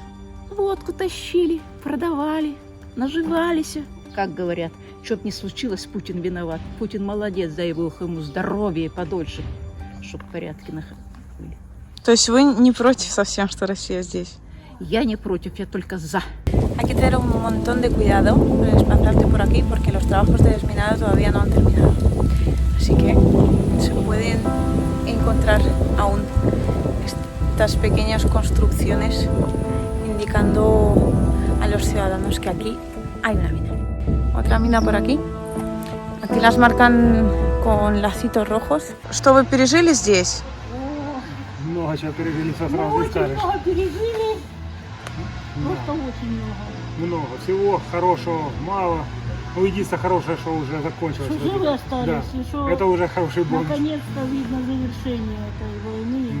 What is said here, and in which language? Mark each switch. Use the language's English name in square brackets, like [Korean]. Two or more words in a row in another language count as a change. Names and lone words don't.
[Russian] Водку тащили, продавали, наживались. Как говорят, что-то не случилось, Путин виноват. Путин молодец, дай Бог ему здоровья и подольше, чтобы порядки были. То есть вы не против совсем, что Россия здесь? Я не против, я только за. [Spanish] Hay que tener un montón de cuidado al desplazarte por aquí porque los trabajos de desminado todavía no han terminado. Así que se pueden encontrar aún estas pequeñas construcciones indicando a los ciudadanos que aquí hay una mina. Otra mina por aquí. Aquí las marcan con lacitos rojos. [Russian] Что вы пережили здесь? Много чего пережили, что сразу не скажешь. Много пережили, просто очень много. Много. Всего хорошего мало. Ну, единственное хорошее, что уже закончилось. Что живы остались, Да. и что Это уже хороший бонус. наконец-то видно завершение этой войны и